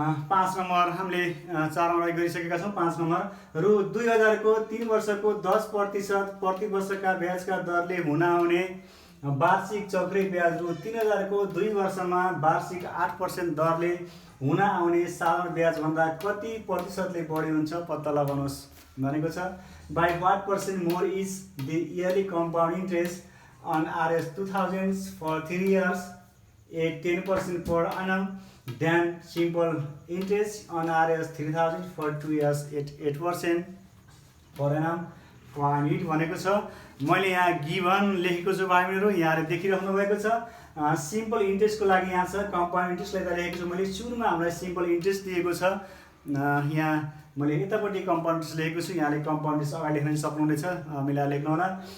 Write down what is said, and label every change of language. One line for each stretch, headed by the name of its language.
Nepali: 5 number हामीले 4 number गरिसकेका छौँ। 5 नम्बर रु 2000 को 3 वर्षको 10% प्रति वर्षका ब्याजका दरले हुन आउने वार्षिक चक्रे ब्याज रु 3000 को 2 वर्षमा वार्षिक 8% दरले हुन आउने साधारण ब्याजभन्दा कति प्रतिशतले बढी हुन्छ पत्ता लगाउनुहोस् भनेको छ।
English: By what percent more is the yearly compound interest on Rs 2000 for 3 years at 10% per annum than simple interest on Rs 3000 for 2 years at 8% per annum?
Nepali: Point भनेको छ। मैले यहाँ गिभन लेखेको छु भाइहरू, यहाँले देखिराख्नु भएको छ। सिम्पल इन्ट्रेस्टको लागि यहाँ छ कम्पाउन्ड इन्ट्रेस्टलाई त लेखेको छु मैले। सुरुमा हामीलाई सिम्पल इन्ट्रेस्ट दिएको छ, यहाँ मैले यतापट्टि कम्पाउन्ड इन्ट्रेस्ट लेखेको छु, यहाँले कम्पाउन्ड इन्ट्रेस्ट अगाडि लेख्न सक्नुहुनेछ, मिलाएर लेख्नु होला।